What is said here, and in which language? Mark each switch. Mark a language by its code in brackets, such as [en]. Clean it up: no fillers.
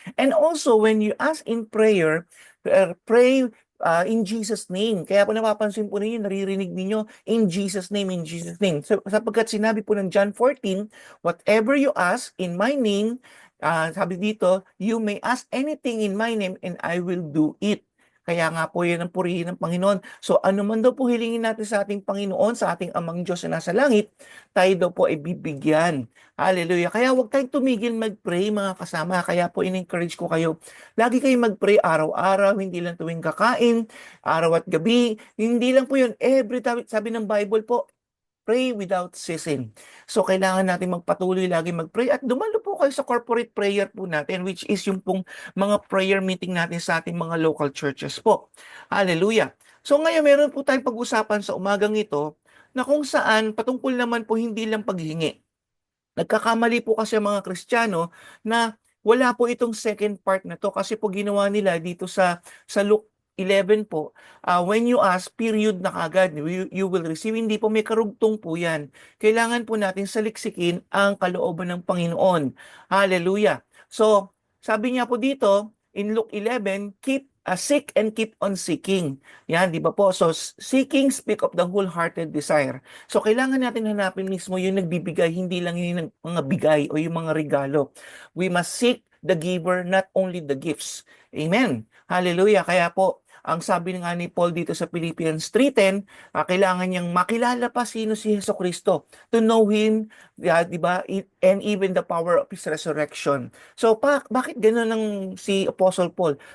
[en] And also, when you ask in prayer, pray in Jesus' name. [tl] Kaya po napapansin po ninyo, naririnig ninyo, [en] in Jesus' name, in Jesus' name. [tl] So, sapagkat sinabi po ng [en] John 14, whatever you ask in my name, [tl] sabi dito, [en] you may ask anything in my name and I will do it. [tl] Kaya nga po yan ang purihin ng Panginoon. So ano man daw po hilingin natin sa ating Panginoon, sa ating Amang Diyos na nasa langit, tayo daw po ay bibigyan. Hallelujah. Kaya huwag tayong tumigil mag-pray mga kasama. Kaya po in-encourage ko kayo. Lagi kayong mag-pray araw-araw, hindi lang tuwing kakain, araw at gabi. Hindi lang po yun. [en] Every time, [tl] sabi ng Bible po, [en] pray without ceasing. [tl] So, kailangan natin magpatuloy lagi mag-pray at dumalo po kayo sa corporate prayer po natin, which is yung pong mga prayer meeting natin sa ating mga local churches po. Hallelujah. So, ngayon meron po tayong pag-usapan sa umagang ito na kung saan patungkol naman po hindi lang paghingi. Nagkakamali po kasi ang mga Kristiyano na wala po itong second part na to kasi po ginawa nila dito sa Luke 11 po, [en] when you ask, [tl] period na kagad, [en] you will receive. [tl] Hindi po may karugtong po yan. Kailangan po natin saliksikin ang kalooban ng Panginoon. Hallelujah. So, sabi niya po dito, in Luke 11, [en] seek and keep on seeking. [tl] Yan, di ba po? [en] So, seeking speak of the wholehearted desire. [tl] So, kailangan natin hanapin mismo yung nagbibigay, hindi lang yung mga bigay o yung mga regalo. [en] We must seek the giver, not only the gifts. [tl] Amen. Hallelujah. Kaya po, ang sabi nga ni Paul dito sa Philippians 3:10, kailangan niyang makilala pa sino si Jesucristo. [en] To know Him, [tl] di ba? [en] And even the power of His resurrection. [tl] So, bakit gano'n ang si Apostle Paul?